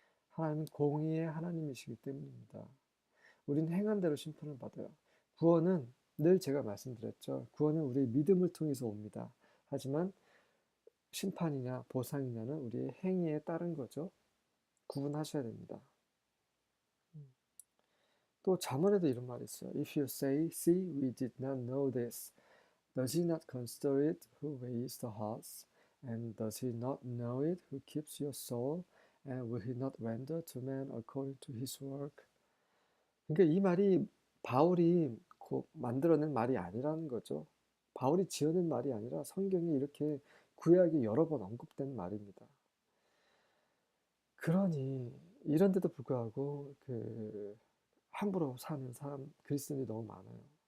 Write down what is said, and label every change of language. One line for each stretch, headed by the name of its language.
Korean: 하나님은 공의의 하나님이시기 때문입니다. 우리는 행한 대로 심판을 받아요. 구원은 늘 제가 말씀드렸죠. 구원은 우리의 믿음을 통해서 옵니다. 하지만 심판이냐 보상이냐는 우리의 행위에 따른 거죠. 구분하셔야 됩니다. 또 잠언에도 이런 말이 있어요.
English: If you say, see, we did not know this, does he not consider it who weighs the hearts? And does he not know it who keeps your soul? And will he not render to man according to his work?
Korean: 그러니까 이 말이 바울이 만들어낸 말이 아니라는 거죠. 바울이 지어낸 말이 아니라 성경에 이렇게 구약에 여러 번 언급된 말입니다. 그러니 이런데도 불구하고 함부로 사는 사람 그리스도인이 너무 많아요.